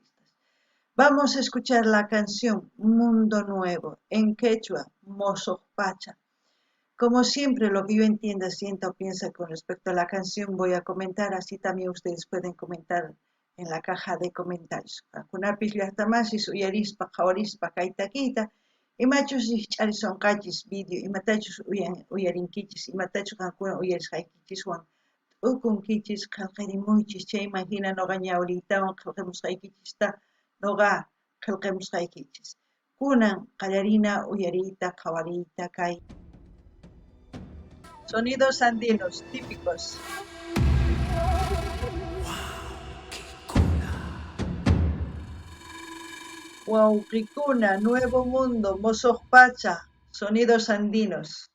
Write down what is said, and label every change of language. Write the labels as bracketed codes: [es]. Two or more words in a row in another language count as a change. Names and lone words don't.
[es] Vamos a escuchar la canción Mundo Nuevo, en quechua, Mozopacha. Como siempre, lo que yo entienda, sienta o piensa con respecto a la canción voy a comentar, así también ustedes pueden comentar en la caja de comentarios. [qu] Kunapis llaqtamasis uyarispa qhawarispa kay takiyta imachus ch'arisonqachis video imatachus uyarinkichis imatachus qankuna uyarisqaykichiswan t'ukunkichis qillqarimuychis chayman hina noqa ñawriytawan qillqamusqaykichista noqa qillqamusqaykichis kunan qallarina uyariyta qhawariyta kay [es] sonidos andinos típicos. Wauqicuna, Nuevo Mundo, Mozopacha, sonidos andinos.